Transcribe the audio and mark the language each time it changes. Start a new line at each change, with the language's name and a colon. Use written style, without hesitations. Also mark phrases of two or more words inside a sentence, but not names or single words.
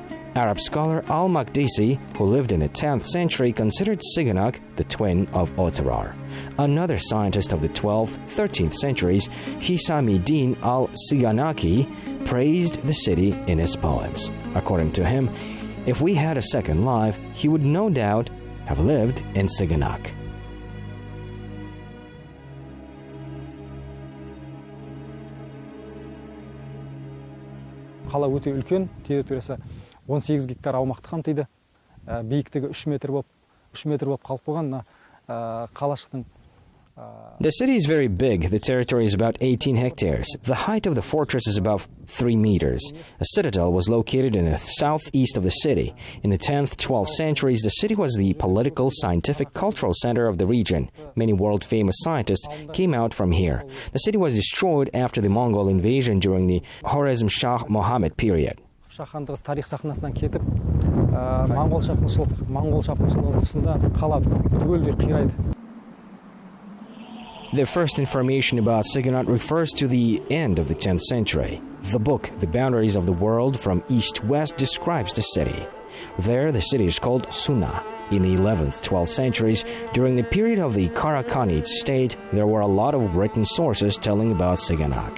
English: Arab scholar al-Maqdisi, who lived in the 10th century, considered Syganak the twin of Otterar. Another scientist of the 12th, 13th centuries, Hisamiddin al-Syganaki, praised the city in his poems. According to him, if we had a second life, he would no doubt have lived in Syganak.
Kazakh: Қала өте үлкен, территориясы 18 гектар аумақты қамтиды. Биіктігі 3 метр болып қалып қойған. Қалашықтың
English: The city is very big. The territory is about 18 hectares. The height of the fortress is about 3 meters. A citadel was located in the southeast of the city. In the 10th, 12th centuries, the city was the political, scientific, cultural center of the region. Many world-famous scientists came out from here. The city was destroyed after the Mongol invasion during the Khwarezm Shah Mohammed period.
Kazakh: Хандығы тарих сахнасынан кетіп, моңғол шапқыншылығы тұсында қала түгелдей қирайды.
English: The first information about Syganak refers to the end of the 10th century. The book, The Boundaries of the World from East to West, describes the city. There, the city is called Suna. In the 11th, 12th centuries, during the period of the Karakanid state, there were a lot of written sources telling about Syganak.